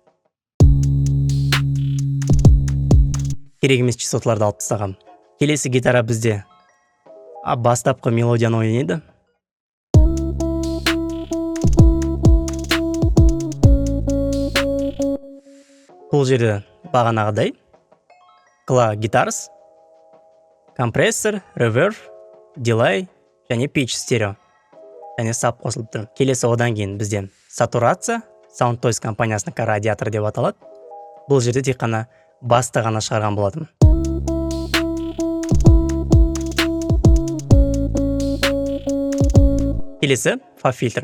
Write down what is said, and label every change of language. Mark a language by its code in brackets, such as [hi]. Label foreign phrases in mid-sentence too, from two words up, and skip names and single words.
[kk] Керек емес частоталарды алып тастағам. Келесі гитара бізде бастапқы мелодияны ойнайды. Бұл жерде бағанағыдай Claw Guitars, компрессор, reverb, delay және pitch стерео және sub қосылып тұр. Келесі одан кейін бізде сатурация, Soundtoys компаниясының радиатор деп аталады. Бұл жерде тек қана басты ғана шығарған болатым. Келесі fa фильтр.